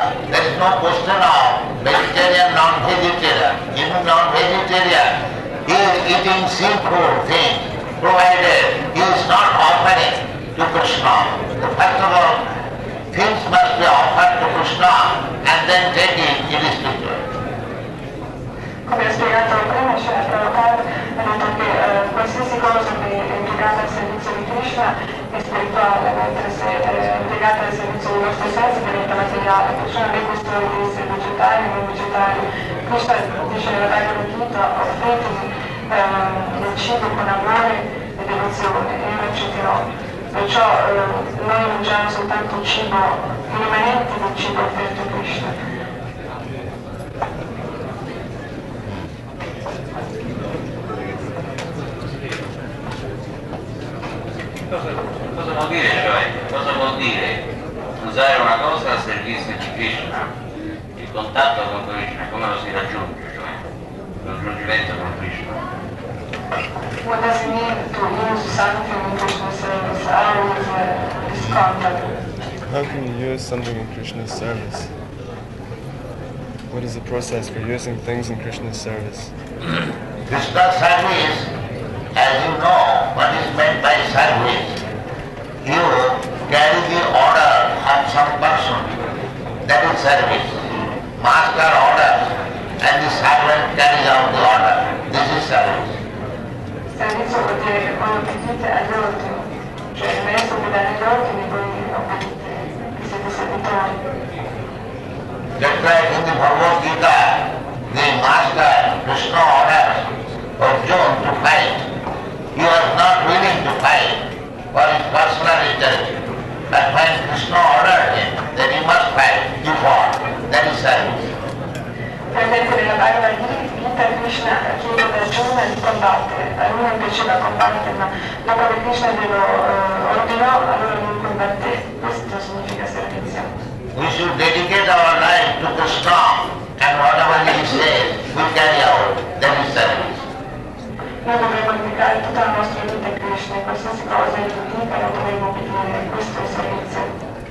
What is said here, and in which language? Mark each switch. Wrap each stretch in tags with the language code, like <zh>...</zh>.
<en>There is no question of vegetarian, non-vegetarian. Even non-vegetarian is eating sinful things, provided he is not offering to Krishna. First of all, things must be offered to Krishna and then take it irrespective.</en> <it>Come ha spiegato prima, Prabhupāda ha detto che qualsiasi cosa che è impiegata al servizio di Krishna è spirituale, mentre se è impiegata al servizio dei nostri sensi diventa materiale, perciò non è questione di essere vegetari o non vegetari. Krishna dice nella Bhagavad Gita, offritemi del cibo con amore e devozione e io lo accetterò. Perciò noi mangiamo soltanto cibo, i rimanenti del cibo offerto a Krishna. Cosa vuol dire, cioè? Cosa vuol dire usare una cosa al servizio di Krishna? Il contatto con Krishna, come lo si raggiunge, cioè? Il raggiungimento con Krishna.</it> <en>What does it mean to use something in Krishna's service? How is this contact? How can you use something in Krishna's service? What is the process for using things in Krishna's service? Krishna's service, as you know, what is meant by service? You carry the order of some person, that is service. Master orders and the servant carries out the order. This is service.</en> <it>Servizio vuol dire che voi obbedite agli ordini, cioè il maestro vi dà gli ordini e voi obbedite, che siete servitori.</it> <en>Just like in the Bhagavad Gita, the master Krishna orders Arjuna to fight. He was not willing to fight for his personal interest. But when Krishna ordered him that he must fight, he fought. That is service.</en> <it>Per esempio nella Bhagavad Gita Krishna chiede ad Arjuna di combattere, a lui non piaceva combattere, ma dopo che Krishna glielo ordinò, allora lui combatté. Questo significa servizio.</it> <en>We should dedicate our life to Krishna and whatever he says, we carry out. That is service.</en> <it>Noi dovremmo dedicare tutta la nostra vita a Krishna e qualsiasi cosa egli dica lo dovremmo obbedire, questo è servizio.</it>